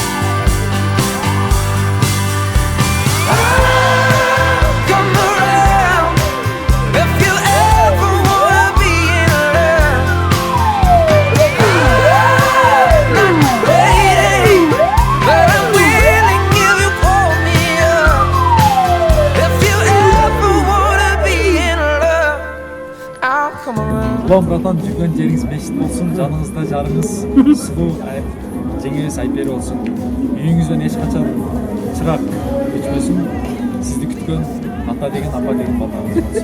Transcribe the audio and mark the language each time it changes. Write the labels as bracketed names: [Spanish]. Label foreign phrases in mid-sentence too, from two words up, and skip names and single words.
[English] I'll come around if you ever wanna be in love. I'm not waiting, but I'm willing if you call me up. If you ever wanna be in love, I'll come around. [Kyrgyz] Улам братан, жүргөн жериңиз бешит болсун, жаныңызда жарыңыз сулуу жеңебиз Айпери болсун. Үйүңүздөн эч качан чырак өчпөсүн. Сизди күткөн ата деген, апа деген балдарыңыз болсун.